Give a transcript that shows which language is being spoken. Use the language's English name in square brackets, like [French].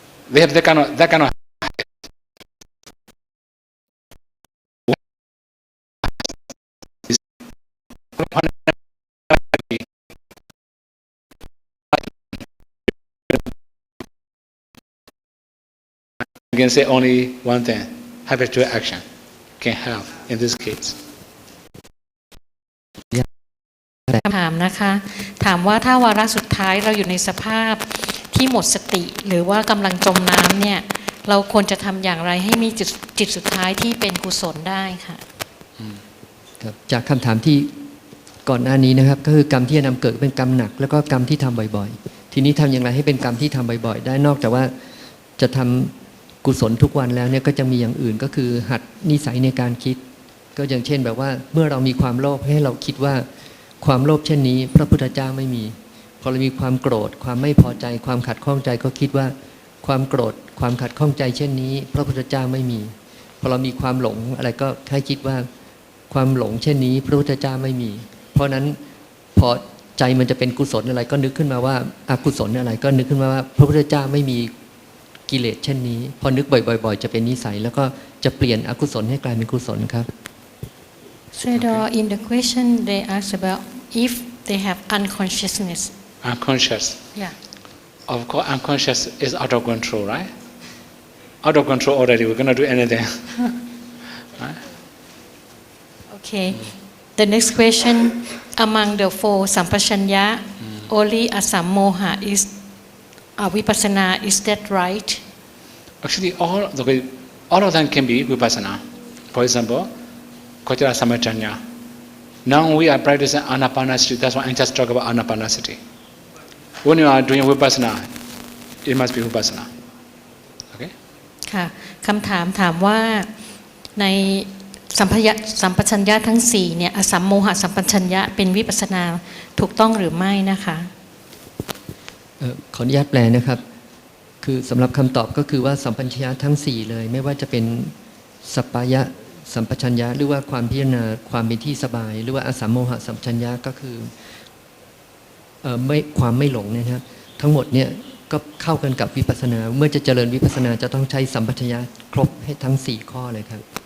[English] They have that kind of You can say only one thing, habitual action can help in this case. [Thai] คำถามนะคะถามว่าถ้าวาระสุดท้ายเราอยู่ในสภาพที่หมดสติหรือว่ากำลังจมน้ำเนี่ยเราควรจะทำอย่างไรให้มีจิตสุดท้ายที่เป็นกุศลได้ค่ะ ครับจากคำถามที่ก่อนหน้านี้นะครับก็คือกรรมที่จะนำเกิดเป็นกรรมหนักแล้วก็กรรมที่ทำบ่อยๆทีนี้ทำอย่างไรให้เป็นกรรมที่ทำบ่อยๆได้นอกจากว่าจะทำกุศลทุกวันแล้วเนี่ยก็จะมีอย่างอื่นก็คือหัดนิสัยในการคิดก็อย่างเช่นแบบว่าเมื่อเรามีความโลภให้เราคิดว่าความโลภเช่นนี้พระพุทธเจ้าไม่มีพอเรามีความโกรธความไม่พอใจความขัดข้องใจก็คิดว่าความโกรธความขัดข้องใจเช่นนี้พระพุทธเจ้าไม่มีพอเรามีความหลงอะไรก็ให้คิดว่า ความหลงเช่นนี้พระพุทธเจ้าไม่มีเพราะนั้นพอใจมันจะเป็นกุศลอะไรก็นึกขึ้นมาว่าอกุศลอะไรก็นึกขึ้นมาว่าพระพุทธเจ้าไม่มีกิเลสเช่นนี้พอนึกบ่อยๆจะเป็นนิสัยแล้วก็จะเปลี่ยนอกุศลให้กลายเป็นกุศลครับ [English] So in the question they ask about if they have unconsciousness. Unconscious. Yeah. Of course, unconscious is out of control, right? Out of control already. We cannot do anything. Right? Okay. The next question, among the four sampachanya, only asammoha is vipassana. Is that right? Actually, all of them can be vipassana. For example, Kochara Samachanya. Now we are practicing anapanasati. That's why I just talk about anapanasati. When you are doing vipassana, it must be vipassana. Okay? [Thai] ค่ะคำถามถามว่าในสัมปชัญญะทั้ง4เนี่ยอสัมโมหะสัมปชัญญะเป็นวิปัสสนาถูกต้องหรือไม่นะคะ ขออนุญาตแปลนะครับคือสำหรับคำตอบก็คือว่าสัมปชัญญะทั้ง4เลยไม่ว่าจะเป็นสัปปายะสัมปชัญญะหรือว่าความพิจารณาความเป็นที่สบายหรือว่าอสัมโมหะสัมปชัญญะก็คือความไม่หลงนะครับทั้งหมดเนี่ยก็เข้ากันกับวิปัสสนาเมื่อจะเจริญวิปัสสนาจะต้องใช้สัมปชัญญะครบให้ทั้ง4ข้อเลยครับ